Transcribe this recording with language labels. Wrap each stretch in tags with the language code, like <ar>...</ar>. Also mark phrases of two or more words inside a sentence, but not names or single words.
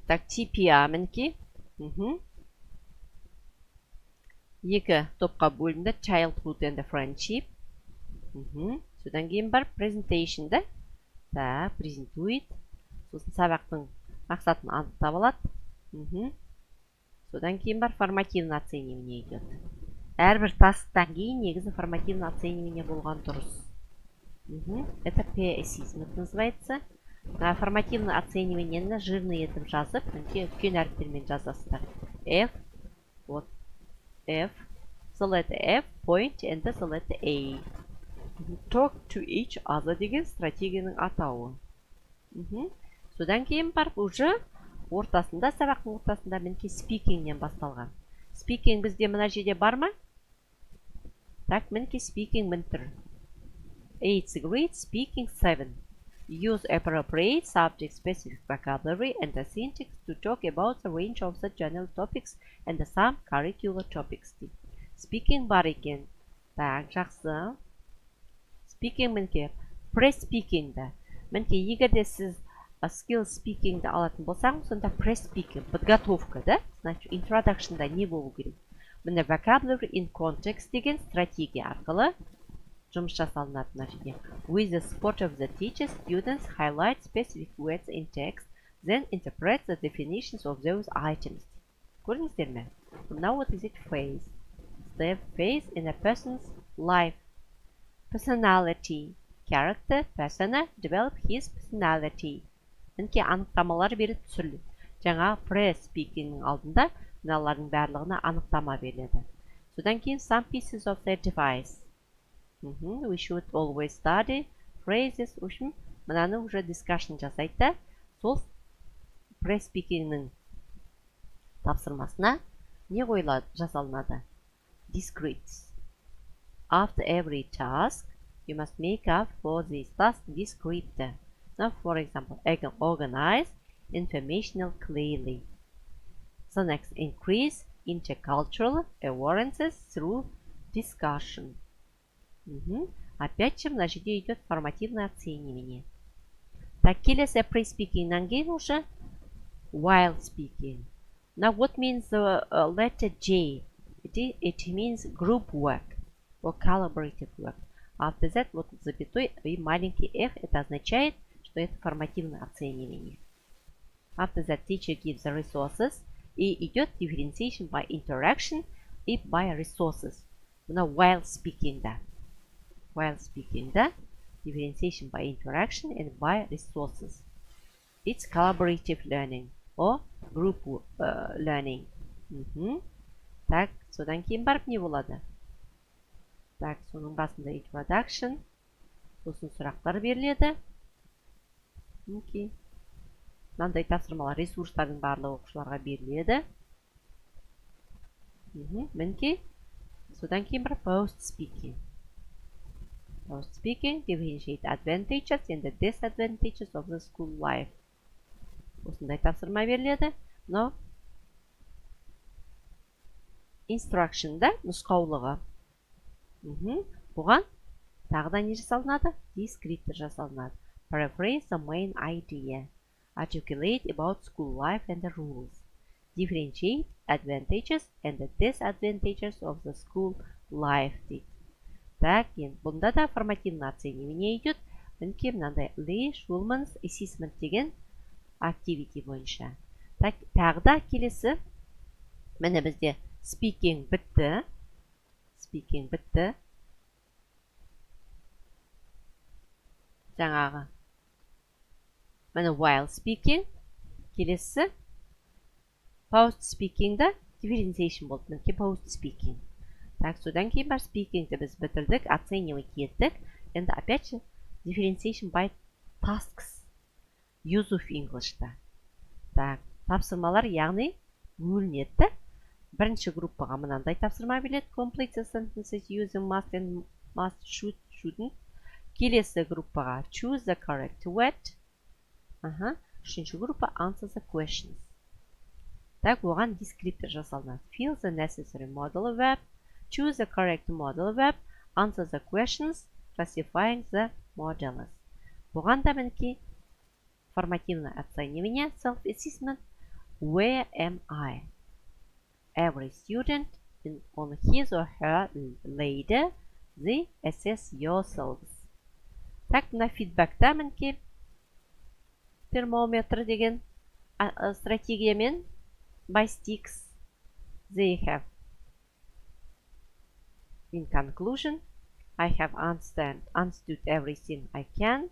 <kk>Так, TPA мінекей. Екі топқа бөлінді.</kk> <en>Childhood and friendship.</en> <kk>Содан кейін бар presentation да. Так, презентует. Сосын сабақтың мақсатын анықтап алады. Содан кейін бар</kk> <ru>формативный оценивание идет.</ru> <kk>Әрбір тасттан кейін негізі</kk> <ru>формативный оценивание</ru> <kk>болған дұрыс.</kk> <ru>Это PSI называется. Формативный оценивание жирный</ru> <kk>етіп жазып, үлкен әріптермен жазасыздар.</kk> <en>F, вот F, the letter F, point, and the letter A. Talk to each other</en> <kk>деген стратегияның атауы. Содан кейін бар уже ортасында, сабақтың ортасында мінекей speakingнен басталған. Speaking бізде мына жерде бар ма? Так, мінекей speaking мін тұр.</kk> <en>8th grade, speaking 7. Use appropriate subject-specific vocabulary and the syntax to talk about the range of the general topics and some curricular topics.</en> <kk>Speaking бар екен. Так, жақсы. Speaking мінекей. Pre-speaking да. Мінекей, егерде сіз</kk> <en>skill speaking</en> <kk>да алатын болсаңыз, сонда pre-speaking, подготовка да? Значит, introduction да не болу керек. Міне</kk> <en>vocabulary in context</en> <kk>деген стратегия арқылы жұмыс жасалынады мына жерде.</kk> <en>With the support of the teacher, students highlight specific words in text, then interpret the definitions of those items.</en> <kk>Көрдіңіздер ме?</kk> <en>Now what is it? Phase. The phase in a person's life. Personality. Character, persona, develop his personality.</en> <kk>Мінекей анықтамалар беріп түсіріледі. Жаңа pre-speakingнің алдында мыналардың барлығына анықтама беріледі. Содан кейін</kk> <en>some pieces of the device. We should always study phrases.</en> <ru>В общем,</ru> <kk>мынаны уже discussion жасайды да, сол pre-speakingнің тапсырмасына не қойылады, жасалынады?</kk> <en>Descripts. After every task, you must make up for this task descriptor. Now, for example, organize informational clearly. The next, increase intercultural awarenesses through discussion.</en> <ru>Опять же, на жерде идет формативное оценивание. Так,</ru> <kk>келесі pre-speakingнан кейін уже</kk> <en>while speaking. Now, what means the letter J? It means group work or collaborative work. After that,</en> <ru>вот запятой и маленький F, это означает, что это формативное оценивание.</ru> <en>After that, teacher gives the resources,</en> <ru>и идет</ru> <en>differentiation by interaction</en> <ru>и</ru> <en>by resources. Now, while speaking, да. While speaking, да. Differentiation by interaction and by resources. It's collaborative learning or group learning.</en> <kk>Так, содан кейін барып не болады? Так, соның басында introduction. Сосын сұрақтар беріледі. Мынандай тапсырмалар ресурстардың барлығы оқушыларға беріледі. Мінекей. Содан кейін бір</kk> <en>post speaking. Post speaking differentiate advantages and the disadvantages of the school life.</en> <kk>Осындай тапсырма беріледі. Но instruction да, нұсқаулығы. Бұған тағы да не жасалынады? Descriptor жасалынады.</kk> <en>Paraphrase the main idea. Articulate about school life and the rules. Differentiate advantages and the disadvantages of the school life дейді.</en> <kk>Так, енді бұнда да</kk> <ru>формативный оценивание идет.</ru> <kk>Мінекей мынандай Lee Schulman's assessment деген activity бойынша. Так, тағы да келесі. Міне бізде speaking бітті. Speaking бітті. Жаңағы. Міне while speaking. Келесі.</kk> <en>Post speaking'да</en> <kk>differentiation болды. Мінекей</kk> <en>post speaking.</en> <kk>Так, содан кейін бар speaking'ді біз бітірдік, оценивать еттік.</kk> <en>Енді</en> <ru>опять же</ru> <en>differentiation by tasks. Use of English'та.</en> <kk>Так, тапсырмалар яғни бөлінеді. Бірінші группаға мынандай тапсырма береді.</kk> <en>Complete the sentences using must and must, should, shouldn't.</en> <kk>Келесі группаға</kk> <en>choose the correct word.</en> <kk>Үшінші группа</kk> <en>answer the questions.</en> <kk>Так, оған descriptor жасалынады.</kk> <en>Fill the necessary modal verb. Choose the correct modal verb. Answer the questions. Classifying the modals.</en> <kk>Оған да мінекей</kk> <ru>формативное оценивание,</ru> <en>self-assessment. Where am I? Every student on his or her ladder, they assess yourselves.</en> <kk>Так, на фидбэкта мінекей термометр деген стратегиямен</kk> <en>by sticks. They have. In conclusion, I have understood everything I can.</en>